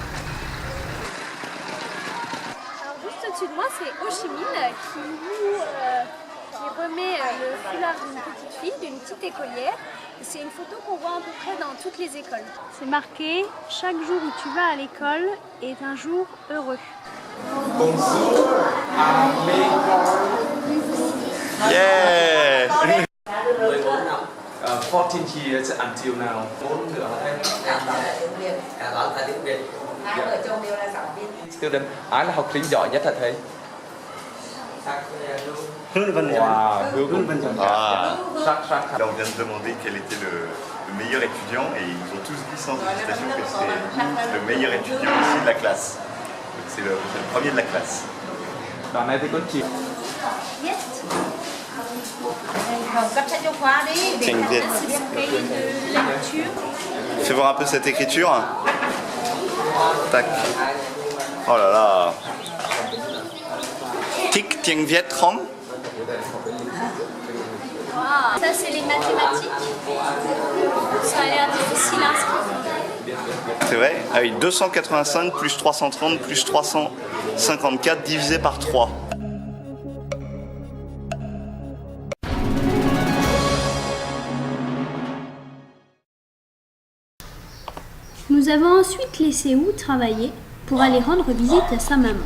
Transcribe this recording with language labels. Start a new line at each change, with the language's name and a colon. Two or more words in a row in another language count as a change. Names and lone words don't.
French: Alors juste au-dessus de moi, c'est Ho Chi Minh qui remet le foulard d'une petite fille, d'une petite écolière. C'est une photo qu'on voit à peu près dans toutes les écoles. C'est marqué « Chaque jour où tu vas à l'école est un jour heureux ».
English: Yeah! 14 years until now. Student,
Vietnamese: ai là học sinh giỏi nhất hả thầy? Wow, Hướng Văn Giỏi.
French: Là, on vient de demander quel était le meilleur étudiant et ils nous ont tous dit sans hésitation que c'était le meilleur étudiant ici de la classe. Donc c'est le premier de la classe.
Vietnamese: Đoạn này thì có chị.
French: Fais voir un peu cette écriture. Tac. Oh là là. Tic Tieng Viet Trong. Ça, c'est les mathématiques. Ça a l'air difficile à inscrire. C'est vrai? Ah oui, 285 plus 330 plus 354 divisé par 3. Nous avons ensuite laissé Hu travailler pour aller rendre visite à sa maman.